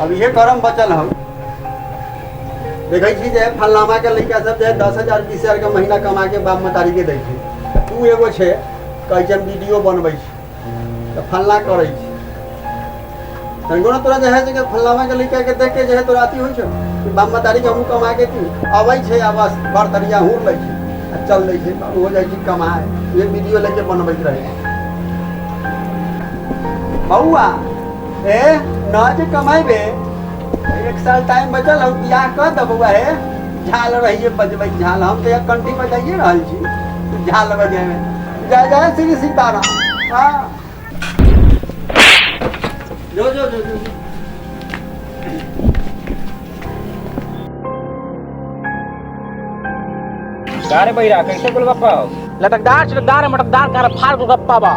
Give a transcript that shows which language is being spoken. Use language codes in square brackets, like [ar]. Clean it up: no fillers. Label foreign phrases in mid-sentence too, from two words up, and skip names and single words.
[mai] अब ये करम बचल हम देखै छी जे फल्लामा के लड़का सब जे 10,000 20,000 के महीना कमा के बाप मतारी के दै छै, तू एगो छै कहै छै हम वीडियो बनबै छी तऽ फल्ला करै छी, तनिको ना तोरा जे है कि फल्लामा के लड़का के देख के जे है तोरा अथी होइ छै कि बाप मतारी के हमहूँ कमा के तू अबै छै आ बस बड़ तरिया हुर लै छै आ चल दै छै, हो जाइ छै कमाए, ये वीडियो लेके बनबैत रहै बउआ ए ना जे कमाइबे 1 साल टाइम बचल हम बियाह कर दे बउआ हे, झाल रहिए बजबै झाल, हम तो एक कंठी बजाइए रहल छी झाल बजेबे, जय जय श्री सीताराम। हाँ जो जो जो, जो। [bho] गारे बहिरा कैसे गोलगप्पा हो? लटकदार छिलकदार मटकदार घर फाड़ गोलगप्पा बा।